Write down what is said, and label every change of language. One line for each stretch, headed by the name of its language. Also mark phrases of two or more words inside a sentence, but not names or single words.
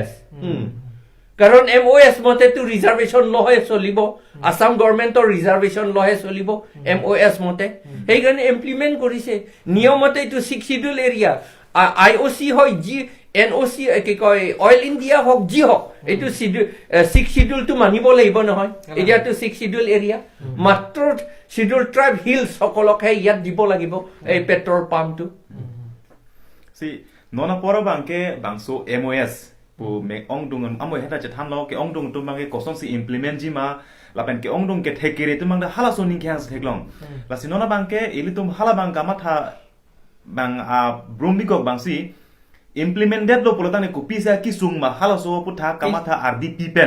Assamese: কাৰণ MOS মতেতো ৰিজাৰ্ভেশ্যন লহে চলিব আসাম গভৰ্ণমেণ্টৰ ৰিজাৰ্ভেশ্যন লহে চলিব MOS মতে সেইকাৰণে ইমপ্লিমেন্ট কৰিছে নিয়মতে এইটো 6
English: schedule area
Assamese: IOC হয় জি NOC কি কয় অইল ইণ্ডিয়া হক জি হক এইটো 6 শিডিউলটো মানিব লাগিব নহয় এৰিয়াটো 6
English: schedule area
Assamese: মাত্ৰ
English: schedule tribe hills
Assamese: সকলকহে ইয়াত দিব লাগিব এই
English: petrol pumpটো
Karbi: সি ননা পৰবাংকে বাংসো MOS pu me ong dung amo heta che tham lo ke ong dung tu mang ke koson si implement ji ma lapen ke ongdong ke thekere tumang da hala so ning khang theklong lasi nona bang ke ilitum hala bang kamatha bang bromikok bang si implemented lo polotang ne kopi sa kisung ma hala so putha kamatha RDP pen